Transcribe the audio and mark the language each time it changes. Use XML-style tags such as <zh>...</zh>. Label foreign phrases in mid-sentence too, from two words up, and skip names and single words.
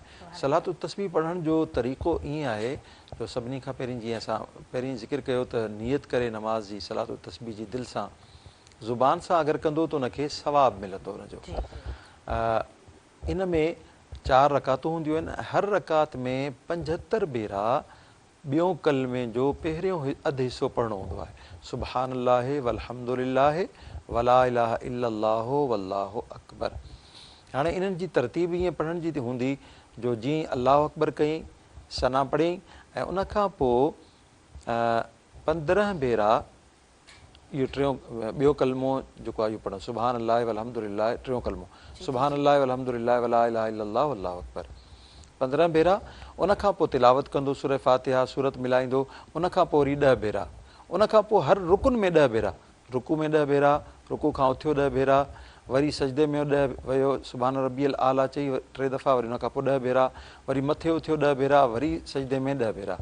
<sd>सलातु तस्बीह पढ़ण जो तरीक़ो ईअं आहे जो सभिनी खां पहिरीं जीअं असां पहिरीं ज़िक्र कयो त नियत करे नमाज़ जी सलातु तस्बीह जी दिलि सां ज़ुबान सां अगरि कंदो त उनखे सवाबु मिलंदो उनजो। इन में 4 रकातूं हूंदियूं आहिनि। हर रकात में 75 भेरा ॿियों कलमे जो पहिरियों अधु हिसो पढ़णो हूंदो आहे।</sd> <ar>سبحان الله والحمد لله ولا إله إلا الله والله أكبر.</ar> <sd>हाणे इन्हनि जी तरतीब ईअं पढ़ण जी हूंदी जो जीअं</sd> <ar>الله أكبر</ar> <sd>कयईं, सना पढ़ियईं, ऐं उनखां पोइ 15 भेरा इहो ॿियो कलमो जेको आहे इहो पढ़णु</sd> <ar>سبحان الله والحمد لله,</ar> <sd>टियों कलमो</sd> <ar>سبحان الله والحمد لله ولا إله إلا الله والله أكبر</ar> <sd>15 भेरा। उनखां पोइ तिलावत कंदो सूरह फातिहा, सूरत मिलाईंदो, उनखां पोइ वरी 10 भेरा, उनखां पोइ हर रुकुन में 10 भेरा, रुकू में 10 भेरा, रुकू खां उथियो 10 भेरा, वरी सजदे में 10 वियो,</sd> <ar>سبحان ربي الأعلى</ar> <sd>चई 3 दफ़ा, वरी उनखां पोइ 10 भेरा, वरी मथे उथियो 10 भेरा, वरी सजदे में 10 भेरा।</sd>